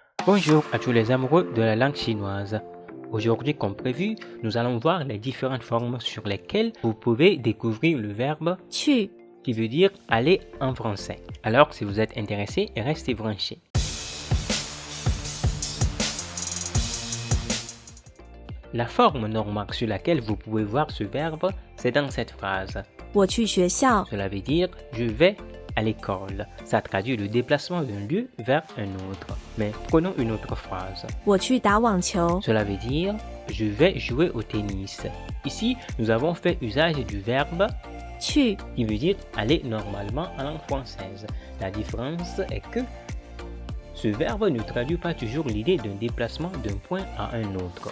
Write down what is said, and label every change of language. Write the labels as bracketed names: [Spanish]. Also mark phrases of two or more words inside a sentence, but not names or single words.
[French] Bonjour à tous les amoureux de la langue chinoise. Aujourd'hui, comme prévu, nous allons voir les différentes formes sur lesquelles vous pouvez découvrir le verbe 去 qui veut dire aller en français. Alors, si vous êtes intéressé, restez branchés. La forme normale sur laquelle vous pouvez voir ce verbe, c'est dans cette phrase. [Chinese] 我去学校， [French] Cela veut dire je vais à l'école. Ça traduit le déplacement d'un lieu vers un autre. Mais prenons une autre phrase. [Chinese] 我去打网球， [French] Cela veut dire je vais jouer au tennis. Ici, nous avons fait usage du verbe 去 qui veut dire aller normalement en langue française. La différence est que ce verbe ne traduit pas toujours l'idée d'un déplacement d'un point à un autre.